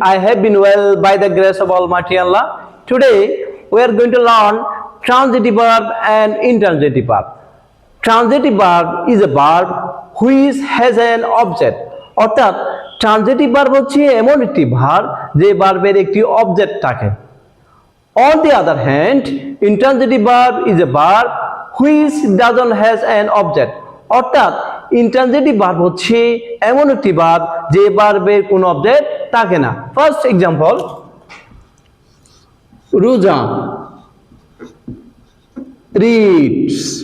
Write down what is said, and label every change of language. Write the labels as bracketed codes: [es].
[en] I have been well by the grace of Almighty Allah. Today we are going to learn transitive verb and intransitive verb. Transitive verb is a verb which has an object. [bn] অর্থাৎ transitive verb হচ্ছে এমন একটি verb যে ভার্বের একটি object থাকে। [en] On the other hand, intransitive verb is a verb which doesn't has an object. [bn] অর্থাৎ intransitive verb হচ্ছে এমন একটি ভার্ব যে ভার্বের কোনো অবজেক্ট থাকে না। [en] First example, Roza reads.